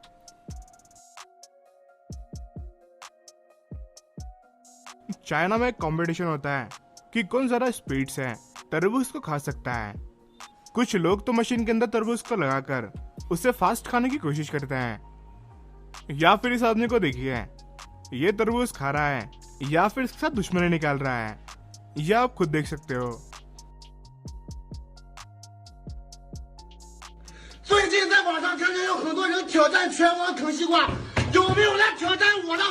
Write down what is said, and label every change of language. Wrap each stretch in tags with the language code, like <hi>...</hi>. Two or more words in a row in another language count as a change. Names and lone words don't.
<hi>चाइना में एक कंपटीशन होता है कि कौन ज्यादा स्पीड से तरबूज को खा सकता है। कुछ लोग तो मशीन के अंदर तरबूज को लगाकर उसे फास्ट खाने की कोशिश करते हैं। या फिर इस आदमी को देखिए, ये तरबूज खा रहा है या फिर इसके साथ दुश्मनी निकाल रहा है। यह आप खुद देख सकते हो।</hi> <zh>最近在网上看见有很多人挑战拳王啃西瓜，有没有来挑战我的？</zh>